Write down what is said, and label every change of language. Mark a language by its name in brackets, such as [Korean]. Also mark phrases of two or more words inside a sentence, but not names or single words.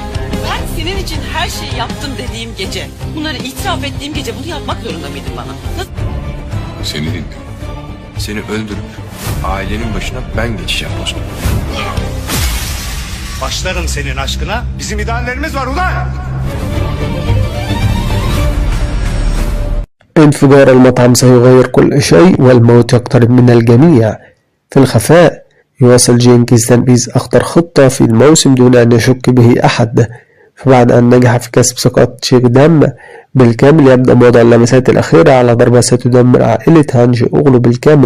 [Turkish] Ben senin için her şeyi yaptım dediğim gece, bunları itiraf ettiğim gece bunu yapmak zorunda mıydın bana? Nasıl? Seni dinliyorum. Seni öldürüp ailenin başına ben geçeceğim o zaman. Başlarım senin aşkına. Bizim ideallerimiz var ulan. [Arabic] انفجار المطعم سيغير كل شيء والموت يقترب من الجميع. في الخفاء يواصل جينكيز تنفيذ أخطر خطة في الموسم دون أن يشك به أحد. فبعد أن نجح في كسب ثقة شيك دام بالكامل يبدأ وضع اللمسات الأخيرة على ضربة ستدمر عائلة هانج أغلو بالكامل.